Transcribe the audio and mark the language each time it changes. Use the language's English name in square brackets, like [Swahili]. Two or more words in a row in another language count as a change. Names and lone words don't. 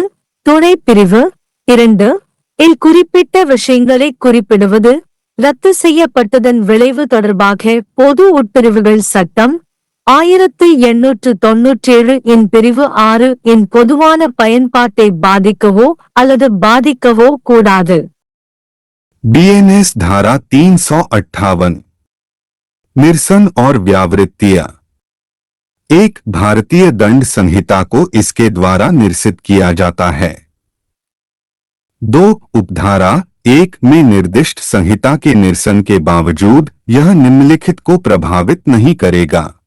[Tamil] துணைப்பிரிவு 2 இல் குறிப்பிட்ட விஷயங்களை குறிப்பிடுவது. ரத்து செய்யப்பட்டதன் விளைவு தொடர்பாக பொது உட்பிரிவுகள் சட்டம் 1897 இன் பிரிவு 6 இன் பொதுவான பயன்பாட்டை பாதிக்கவோ அல்லது பாதிக்கவோ கூடாது. [Hindi] BNS धारा 358 निरसन और व्यावृत्तियां. एक भारतीय दंड संहिता को इसके द्वारा निरसित किया जाता है. 2. उपधारा 1 में निर्दिष्ट संहिता के निरसन के बावजूद यह निम्नलिखित को प्रभावित नहीं करेगा.